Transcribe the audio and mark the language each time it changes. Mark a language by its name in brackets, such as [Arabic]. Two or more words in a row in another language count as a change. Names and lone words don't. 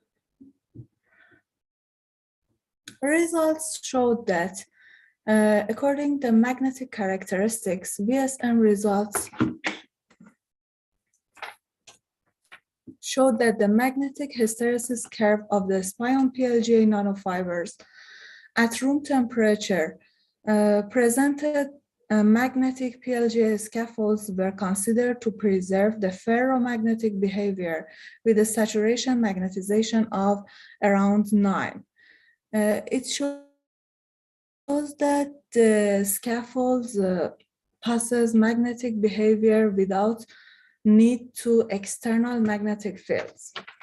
[English] Results showed that according to magnetic characteristics, VSM results showed that the magnetic hysteresis curve of the spion PLGA nanofibers at room temperature presented magnetic PLGA scaffolds were considered to preserve the ferromagnetic behavior with a saturation magnetization of around 9. It shows that the scaffolds possess magnetic behavior without need to external magnetic fields.